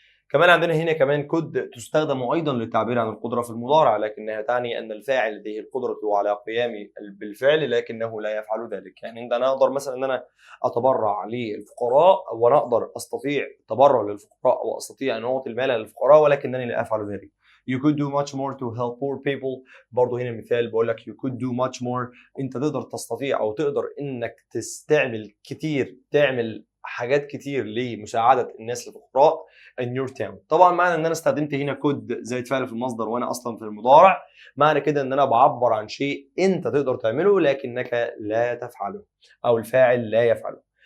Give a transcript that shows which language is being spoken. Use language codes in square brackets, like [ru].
[ar] كمان عندنا هنا كمان كود تستخدم أيضا للتعبير عن القدرة في المضارع، لكنها تعني أن الفاعل لديه القدرة على قيام بالفعل لكنه لا يفعل ذلك. يعني أنا أقدر مثلا أن أنا أتبرع للفقراء، وأنا أقدر أستطيع التبرع للفقراء أو أستطيع أن أعطي المال للفقراء ولكنني لا أفعل ذلك. [en] You could do much more to help poor people. [ar] برضه هنا مثال بقول لك [en] you could do much more، [ar] أنت تقدر تستطيع أو تقدر إنك تستعمل كتير، تعمل حاجات كتير لمساعدة الناس الفقراء [en] in your town. [ar] طبعا معنى ان انا استخدمت هنا كود زائد فعل في المصدر وانا اصلا في المضارع، معنى كده ان انا بعبر عن شيء انت تقدر تعمله لكنك لا تفعله، او الفاعل لا يفعله.